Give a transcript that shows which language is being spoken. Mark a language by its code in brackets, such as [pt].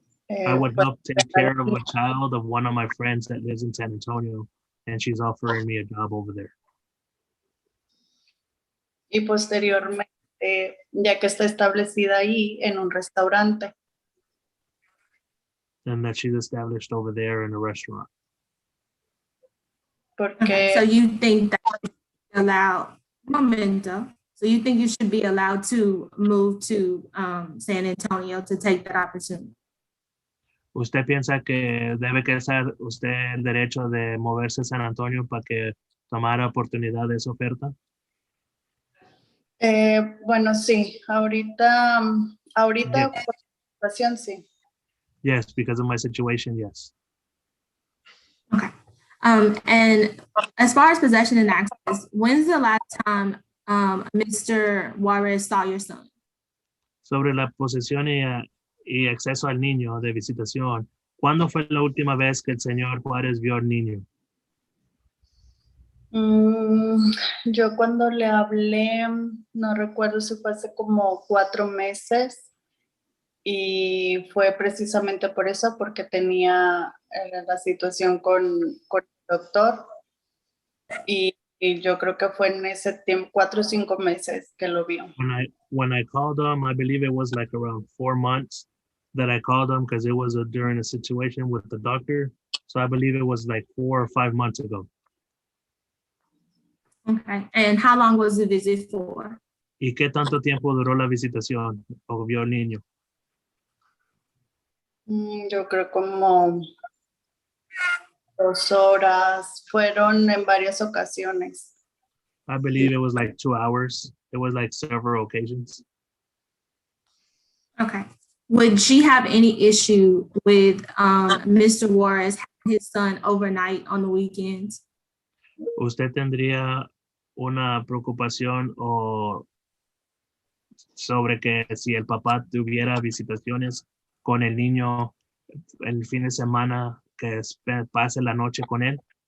[en] I would help take care of a child of one of my friends that lives in San Antonio, and she's offering me a job over there. [es] y posteriormente, ya que está establecida ahí en un restaurante. [en] And that she's established over there in a restaurant. [es] Porque [en] Okay, so you think that you should be allowed, momento. So you think you should be allowed to move to San Antonio to take that opportunity? [es] ¿Usted piensa que debe quedar usted el derecho de moverse a San Antonio para que tomara oportunidad de esa oferta? bueno, sí, ahorita [en] Yes. [es] por la situación, sí. [en] Yes, because of my situation, yes. Okay. And as far as possession and access, when's the last time Mr. Juarez saw your son? [es] Sobre la posesión y acceso al niño de visitación, ¿cuándo fue la última vez que el señor Juárez vio al niño? Yo cuando le hablé, no recuerdo si fue hace como 4 meses y fue precisamente por eso, porque tenía la situación con el doctor y yo creo que fue en ese tiempo, 4 o 5 meses que lo vio. [en] When I called him, I believe it was like around 4 months that I called him because it was during a situation with the doctor. So I believe it was like 4 or 5 months ago. Okay. And how long was the visit for? [es] ¿Y qué tanto tiempo duró la visitación o vio al niño? Yo creo como 2 horas. Fueron en varias ocasiones. [en] I believe it was like 2 hours. It was like several occasions. Okay. Would she have any issue with Mr. Juarez having his son overnight on the weekends? [es] ¿Usted tendría una preocupación o sobre que si el papá tuviera visitaciones con el niño el fin de semana, que pase la noche con él?